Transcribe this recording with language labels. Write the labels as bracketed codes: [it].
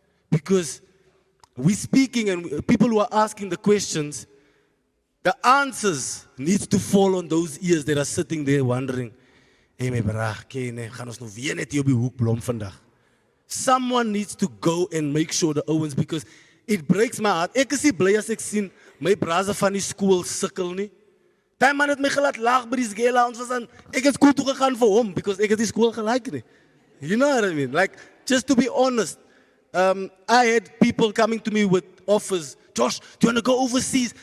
[en] Because we're speaking and people who are asking the questions, the answers need to fall on those ears that are sitting there wondering, hey my bra, [af] gaan ons nou weer net hier op die hoek blom vandag. [en] Someone needs to go and make sure the ouens, because it breaks my heart. [af] Ek is nie bly as ek sien my brasse van die skool sukkel nie. Daai man het my gelaat lag by die skela, ons was aan, ek het skool toe gegaan vir hom, because ek het die skool gelike nie. [en] You know what I mean? Like, just to be honest, I had people coming to me with offers. Josh, do you want to go overseas?